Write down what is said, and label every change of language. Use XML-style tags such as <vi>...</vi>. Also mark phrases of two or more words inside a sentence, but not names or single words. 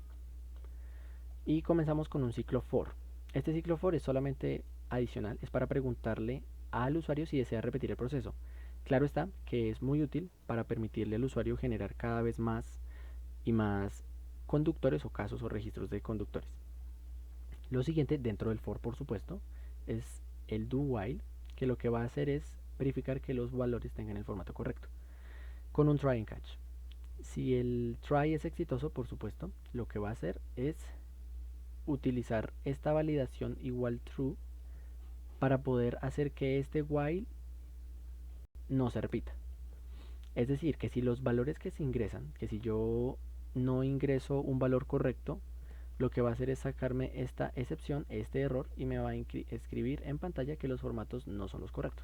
<es>Y comenzamos con un ciclo for. Este ciclo for es solamente adicional, es para preguntarle al usuario si desea repetir el proceso. Claro está que es muy útil para permitirle al usuario generar cada vez más y más conductores o casos o registros de conductores. Lo siguiente dentro del for, por supuesto, es el</es> <en>do while,</en> <es>que lo que va a hacer es verificar que los valores tengan el formato correcto, con un</es> <en>try and catch.</en> <es>Si el try es exitoso, por supuesto, lo que va a hacer es utilizar esta validación igual true para poder hacer que este while no se repita. Es decir, que si los valores que se ingresan, que si yo no ingreso un valor correcto, lo que va a hacer es sacarme esta excepción, este error, y me va a escribir en pantalla que los formatos no son los correctos.</es>